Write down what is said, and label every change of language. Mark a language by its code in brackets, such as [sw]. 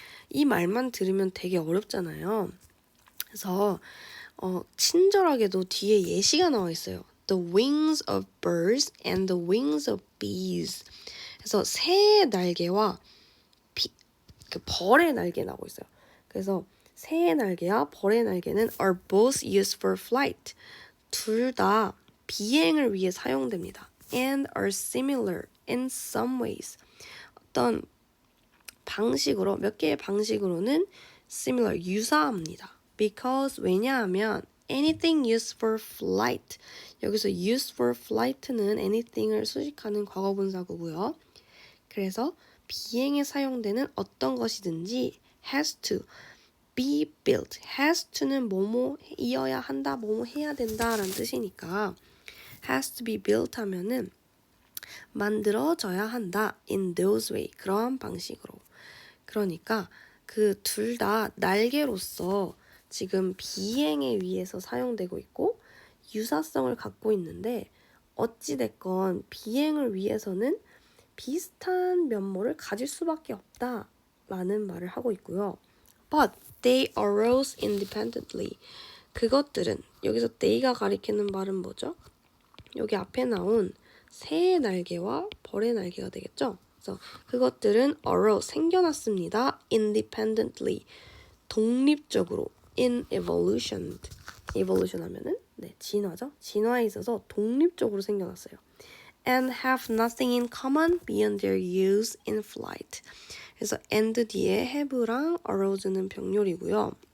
[ko] 이 말만 들으면 되게 어렵잖아요. 그래서 친절하게도 뒤에 예시가 나와 있어요. [en] The wings of birds and the wings of bees. [ko] 그래서 새의 날개와 벌의 날개 나오고 있어요. 그래서 새의 날개와 벌의 날개는 [en] are both used for flight. [ko] 둘 다 비행을 위해 사용됩니다. [en] and are similar in some ways. [ko] 어떤 방식으로 몇 개의 방식으로는 similar 유사합니다. [en] because [ko] 왜냐하면 [en] anything used for flight. [ko] 여기서 used for flight는 anything을 수식하는 과거분사구고요. 그래서 비행에 사용되는 어떤 것이든지 [en] has to be built. [ko] has to는 뭐뭐이어야 한다, 뭐뭐 해야 된다라는 뜻이니까 [en] has to be built [ko] 하면은 만들어져야 한다. [en] in those way. [ko] 그러한 방식으로. 그러니까 그 둘 다 날개로서 지금 비행에 의해서 사용되고 있고 유사성을 갖고 있는데 어찌됐건 비행을 위해서는 비슷한 면모를 가질 수밖에 없다라는 말을 하고 있고요. [en] But they arose independently. [ko] 그것들은 여기서 they가 가리키는 말은 뭐죠? 여기 앞에 나온 새의 날개와 벌의 날개가 되겠죠? 그래서 그것들은 arose 생겨났습니다. [en] independently [ko] 독립적으로 [en] in evolution. [ko] evolution 하면은 진화죠. 진화에 있어서 독립적으로 생겨났어요. [en] And have nothing in common beyond their use in flight. [ko] 그래서 and 뒤에 have랑 arose는 병렬이고요.